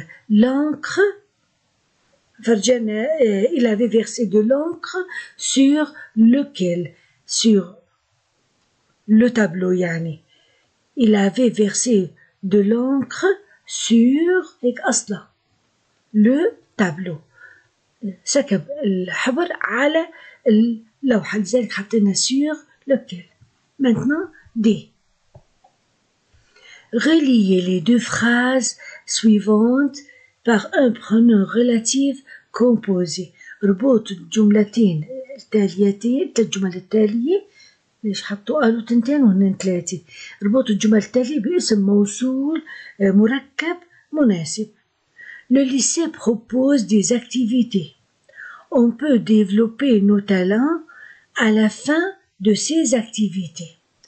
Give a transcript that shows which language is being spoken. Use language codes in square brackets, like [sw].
[fr] l'encre [ar] فرجانا [fr] il avait versé de l'encre sur lequel sur le tableau يعني il avait versé de l'encre sur [ar] هيك أصلا [fr] le tableau [ar] سكب الحبر على اللوحة لذلك حطينا [fr] sur lequel. Maintenant D. Reliez les deux phrases suivantes par un pronom relatif composé. [ar] ربط الجملتين التاليتين الجمل التالية ليش حطوا قالوا تنتين وهن ثلاثة. ربط الجمل التالية باسم موصول مركب مناسب. [fr] Le lycée propose des activités. On peut développer nos talents à la fin de ces activités.